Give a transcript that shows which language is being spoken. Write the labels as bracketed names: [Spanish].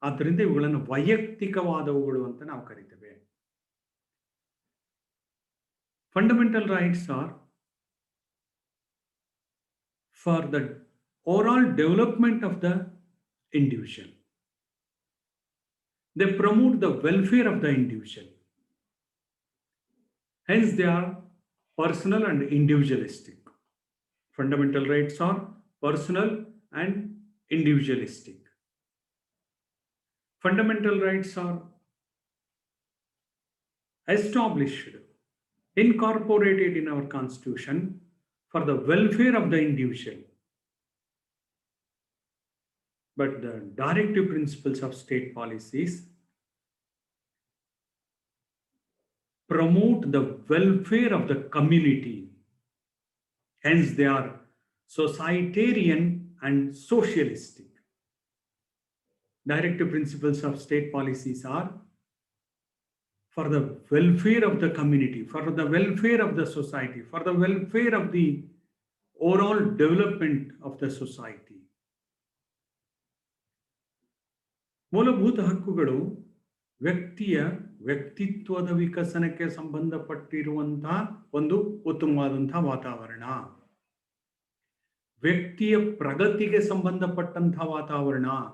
[Kannada] ಆದ್ದರಿಂದ ಇವುಗಳನ್ನು ವೈಯಕ್ತಿಕವಾದವುಗಳು ಅಂತ ನಾವು ಕರಿತೇವೆ. [English] Fundamental rights are for the overall development of the individual. They promote the welfare of the individual. Hence, they are personal and individualistic. Fundamental rights are personal and individualistic. Fundamental rights are established, incorporated in our Constitution for the welfare of the individual. But the directive principles of state policies promote the welfare of the community. Hence, they are societarian and socialistic. Directive principles of state policies are for the welfare of the community, for the welfare of the society, for the welfare of the overall development of the society. [Kannada] ಮೂಲಭೂತ ಹಕ್ಕುಗಳು ವ್ಯಕ್ತಿಯ ವ್ಯಕ್ತಿತ್ವದ ವಿಕಸನಕ್ಕೆ ಸಂಬಂಧಪಟ್ಟಿರುವಂತಹ ಒಂದು ಉತ್ತಮವಾದಂತಹ ವಾತಾವರಣ, ವ್ಯಕ್ತಿಯ ಪ್ರಗತಿಗೆ ಸಂಬಂಧಪಟ್ಟಂತಹ ವಾತಾವರಣ.